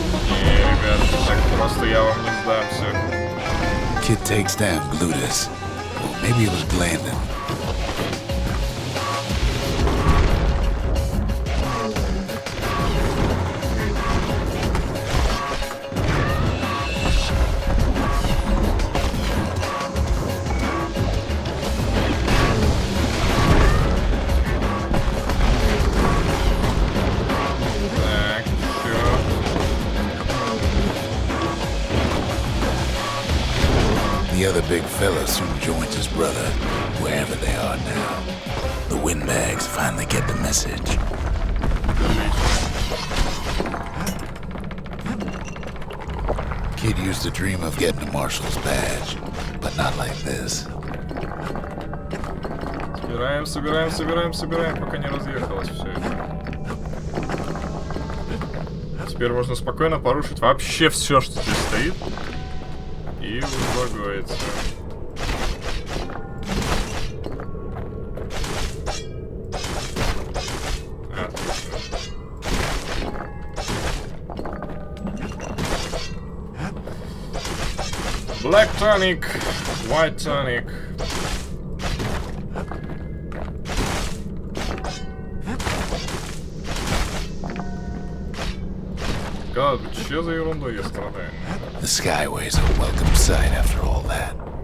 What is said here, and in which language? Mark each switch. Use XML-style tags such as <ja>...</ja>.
<ru>Не, ребят, так просто я вам не сдамся.</ru> <en>Kid takes down Glutus. Well, maybe it was Glandon.</en> <ru>Так, чё?</ru> <en>The other big fella soon joins his brother, wherever they are now. The windbags finally get the message. Kid used to dream of getting a marshal's badge, but not like this.</en> <ru>Собираем, пока не разъехалось все это. Теперь можно спокойно порушить вообще все, что здесь стоит. И успокоиться.</ru> <en>Black tonic, white tonic.</en> <ru>God, что за ерунду я страдаю?</ru> <en>The Skyway's a welcome sight after all that.</en>